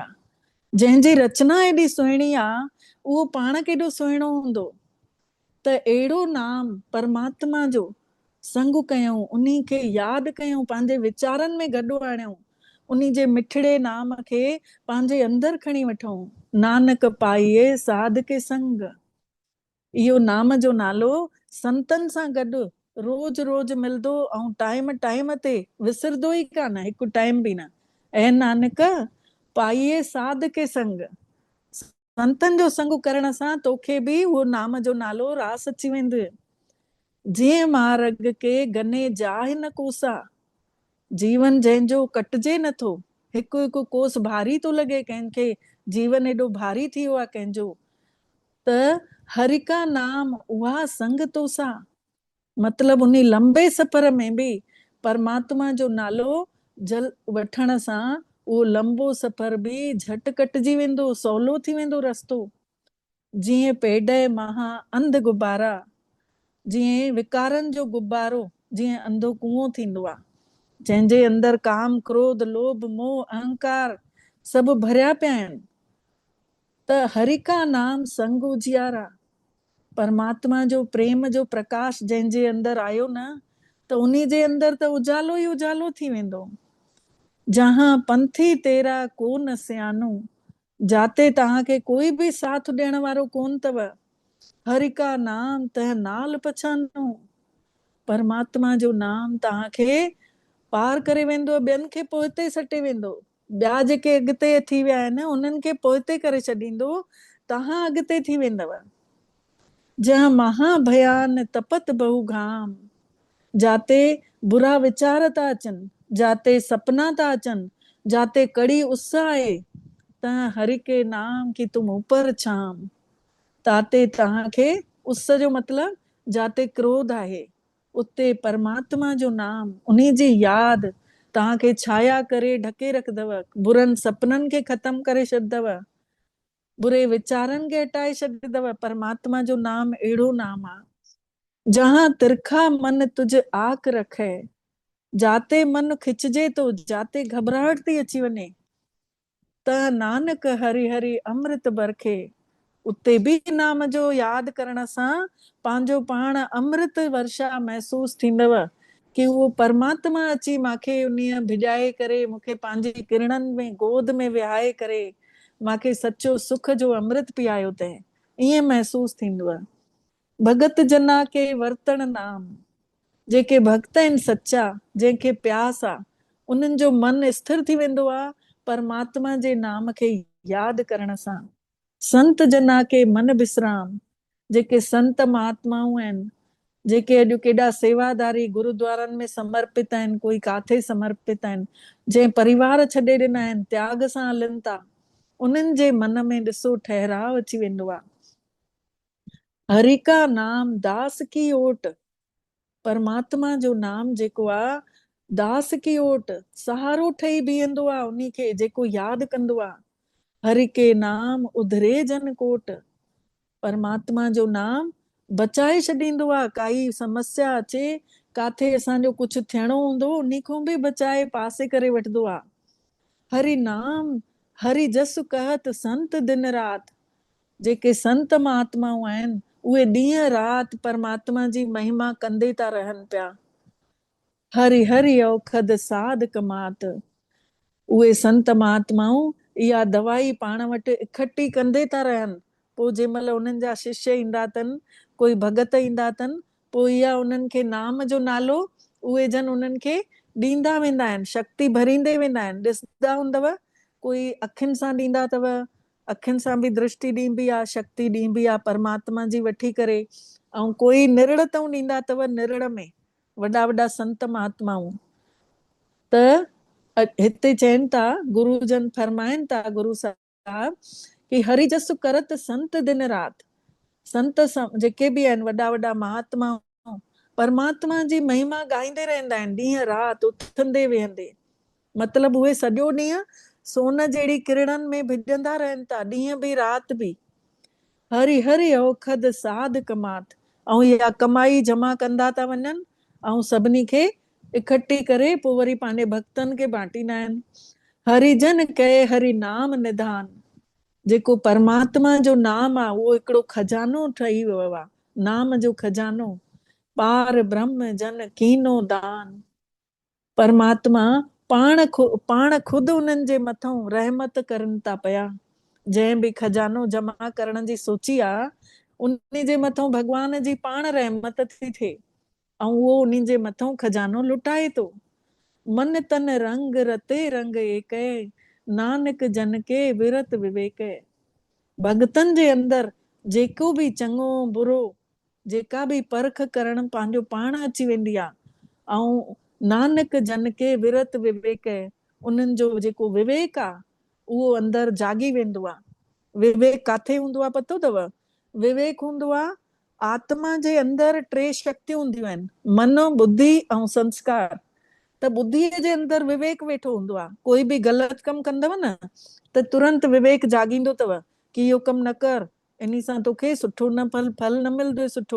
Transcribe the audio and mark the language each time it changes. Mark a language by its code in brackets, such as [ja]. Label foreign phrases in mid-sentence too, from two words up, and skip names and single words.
[sd] जंहिंजी रचना एॾी सुहिणी आहे, उहो पाण केॾो सुहिणो हूंदो। त अहिड़ो नाम परमात्मा जो संग कयूं, उन्ही खे यादि कयूं, पंहिंजे वीचारनि में गॾु आणियूं, उन्ही जे मिठड़े नाम खे पंहिंजे अंदर खणी वठूं। [pa] ਨਾਨਕ ਪਾਈਐ ਸਾਧ ਕੈ ਸੰਗਿ। [sd] इहो नाम जो नालो संतनि सां गॾु रोज रोज मिलंदो, ऐं टाइम टाइम ते विसरंदो ई कान, हिकु टाइम बि न। [pa] ऐं ਨਾਨਕ ਪਾਈਐ ਸਾਧ ਕੈ ਸੰਗਿ। [sd] संतनि जो संग करण सां तोखे बि उहो नाम जो नालो रास अची वेंदो। [pa] ਜਿਹ ਮਾਰਗ ਕੇ ਗਨੇ ਜਾਹਿ ਨ ਕੋਸਾ। [sd] जीवन जंहिंजो कटजे नथो, हिकु हिकु कोस भारी थो लॻे कंहिंखे, जीवन एॾो भारी थी वियो आहे कंहिंजो, त [pa] ਹਰਿ ਕਾ ਨਾਮੁ ਊਹਾ ਸੰਗਿ ਤੋਸਾ। [sd] मतलब उन लंबे सफ़र में बि परमात्मा जो नालो जल वठण सां उहो लंबो सफ़र बि झटि कटिजी वेंदो, सवलो थी वेंदो रस्तो। [pa] ਜਿਹ ਪੈਡੇ ਮਹਾ ਅੰਧ ਗੁਬਾਰਾ। [sd] जीअं विकारनि जो गुब्बारो, जीअं अंधो कुओं थींदो आहे, जंहिंजे अंदर काम क्रोध लोभ मोह अहंकार सभु भरिया पिया आहिनि, त [pa] ਹਰਿ ਕਾ ਨਾਮੁ ਸੰਗਿ ਉਜੀਆਰਾ। [sd] परमात्मा जो प्रेम जो प्रकाश जंहिंजे अंदर आयो न, त उन जे अंदर त उजालो ई उजालो थी वेंदो। [pa] ਜਹਾ ਪੰਥਿ ਤੇਰਾ ਕੋ ਨ ਸਿਞਾਨੂ। [sd] जाते तव्हांखे कोई बि साथ ॾियण वारो कोन अथव। [pa] ਹਰਿ ਕਾ ਨਾਮੁ ਤਹ ਨਾਲਿ ਪਛਾਨੂ। [sd] परमात्मा जो नाम तव्हांखे पार करे वेंदो, ॿियनि खे पोइते सटे वेंदो। ॿिया जेके अॻिते थी विया आहिनि, उन्हनि खे पोइते करे छॾींदो, तव्हां अॻिते थी वेंदव। [pa] ਜਹ ਮਹਾ ਭਇਆਨ ਤਪਤਿ ਬਹੁ ਘਾਮ। [sd] जाते बुरा विचार था अचनि, जाते सपना था अचनि, जाते कड़ी उस आहे, त [pa] ਹਰਿ ਕੇ ਨਾਮ ਕੀ ਤੁਮ ਊਪਰਿ ਛਾਮ, [sd] ताते तव्हांखे उस जो मतिलब जाते क्रोध आहे, उते परमात्मा जो नाम, उन्हीं जी यादि तव्हांखे छाया करे ढके रखदव, बुरनि सपननि खे ख़तम करे छॾदव, बुरे विचारनि खे हटाए छॾदव। परमात्मा जो नाम अहिड़ो नाम आहे, [pa] ਜਹਾ ਤ੍ਰਿਖਾ ਮਨ ਤੁਝੁ ਆਕ ਰਖੈ, [sd] जाते मन खिचजे तो, जाते घबराहट थी अची वञे, त [pa] ਨਾਨਕ ਹਰਿ ਹਰਿ ਅੰਮ੍ਰਿਤੁ ਬਰਖੈ, [sd] उते बि नाम जो यादि करण सां पंहिंजो पाण अमृत वर्षा महसूस थींदव, कि उहो परमात्मा अची माखे उन्हीअ भिॼाए करे मूंखे पंहिंजी किरणनि में गोद में विहाए करे माखे सचो सुख जो अमृत पीआयो अथई, ईअं महसूस थींदव। [pa] ਭਗਤ ਜਨਾ ਕੀ ਬਰਤਨਿ ਨਾਮੁ, [sd] जेके भक्त आहिनि सच्चा, जंहिंखे प्यास आहे, उन्हनि जो मन स्थिर थी वेंदो आहे परमात्मा जे नाम खे यादि करण सां। [pa] ਸੰਤ ਜਨਾ ਕੈ ਮਨਿ ਬਿਸ੍ਰਾਮੁ, [sd] जेके संत महात्माऊं आहिनि, जेके अॼु केॾा सेवादारी गुरुद्वारनि में समर्पित आहिनि, कोई काथे समर्पित आहिनि, जंहिं परिवार छॾे ॾिना आहिनि, त्याग सां हलनि था, उन्हनि जे मन में ॾिसो ठहराव अची वेंदो आहे। [pa] ਹਰਿ ਕਾ ਨਾਮੁ ਦਾਸ ਕੀ ਓਟ, [sd] परमात्मा जो नाम जेको आहे [pa] ਦਾਸ ਕੀ ਓਟ, [sd] सहारो ठही बीहंदो आहे उन्ही खे जेको यादि कंदो आहे। [pa] ਹਰਿ ਕੈ ਨਾਮਿ ਉਧਰੇ ਜਨ ਕੋਟਿ, [sd] परमात्मा जो नाम बचाए छॾींदो आहे, काई समस्या अचे, काथे असांजो कुझु थियणो हूंदो, उन्ही खां बि बचाए पासे करे वठंदो आहे। [pa] ਹਰਿ ਨਾਮ ਹਰਿ ਜਸੁ ਕਹਤ ਸੰਤ ਦਿਨੁ ਰਾਤਿ, [sd] जेके संत महात्माऊं आहिनि उहे ॾींहं राति परमात्मा जी महिमा कंदे था रहनि पिया। [pa] ਹਰਿ ਹਰਿ ਅਉਖਧੁ ਸਾਧ ਕਮਾਤਿ, [sd] उहे संत महात्माऊं इहा दवाई पाण वटि इकट्ठी कंदे था रहनि, पोइ जंहिं महिल उन्हनि जा शिष्य ईंदा अथनि, कोई भगत ईंदा अथनि, पोइ इहा उन्हनि खे नाम जो नालो उहे जन उन्हनि खे ॾींदा वेंदा आहिनि, शक्ति भरींदे वेंदा आहिनि। ॾिसंदा हूंदव कोई अखियुनि सां ॾींदा अथव, अखियुनि सां बि दृष्टि ॾींबी आहे, शक्ति ॾींबी आहे परमात्मा जी वठी करे, ऐं कोई निरड़ तां ॾींदा अथव, निरड़ में वॾा वॾा संत महात्माऊं। त हिते चवनि था, गुरुजन फरमाइनि था गुरु साहिब कि [pa] ਹਰਿ ਜਸੁ ਕਰਤ ਸੰਤ ਦਿਨੁ ਰਾਤਿ, [sd] संत जेके बि आहिनि वॾा वॾा महात्मा परमात्मा जी महिमा ॻाईंदे रहंदा आहिनि ॾींहं राति उथंदे वेहंदे, मतिलबु उहे सॼो ॾींहुं सोन जहिड़ी किरणनि में भिॼंदा रहनि था, ॾींहं बि राति बि। [pa] ਹਰਿ ਹਰਿ ਅਉਖਧੁ ਸਾਧ ਕਮਾਤਿ, [sd] ऐं इहा कमाई जमा कंदा था वञनि ऐं सभिनी खे इकट्ठी करे पोइ वरी पंहिंजे भक्तनि खे बांटींदा आहिनि। [pa] ਹਰਿਜਨ ਕੈ ਹਰਿ ਨਾਮੁ ਨਿਧਾਨੁ, [sd] जेको परमात्मा जो नाम आहे उहो हिकिड़ो खजानो ठही वियो आहे, नाम जो खजानो। [pa] ਪਾਰ ਬ੍ਰਹਮ ਜਨ ਕੀਨੋ ਦਾਨ, [sd] परमात्मा पाण खुदि उन्हनि जे मथां रहमत करनि था पिया। जंहिं बि खजानो जमा करण जी सोची आहे, उन जे मथां भॻवान जी पाण रहमत थी थिए ऐं उहो उन्ही जे मथां खजानो लुटाए थो। [pa] ਮਨ ਤਨ ਰੰਗਿ ਰਤੇ ਰੰਗ ਏਕ, ਨਾਨਕ ਜਨ ਕੈ ਬਿਰਤਿ ਬਿਬੇਕ। [sd] भगतनि जे अंदरि जेको बि चङो बुरो, जेका बि परख करण पंहिंजो पाण अची वेंदी आहे। [pa] ऐं ਨਾਨਕ ਜਨ ਕੈ ਬਿਰਤਿ ਬਿਬੇਕ, [sd] उन्हनि जो जेको विवेक आहे उहो अंदरि जागी वेंदो आहे। विवेक काथे हूंदो आहे पतो अथव? विवेक हूंदो आहे आत्मा जे अंदरि टे शक्तियूं हूंदियूं आहिनि, मन, बुद्धि ऐं संस्कार। त बुद्धीअ जे अंदरि विवेक वेठो हूंदो आहे। कोई बि ग़लति कमु कंदव न त तुरंत विवेक जाॻींदो अथव कि इहो कमु न कर, इन सां तोखे सुठो न फल न मिलंदो सुठो।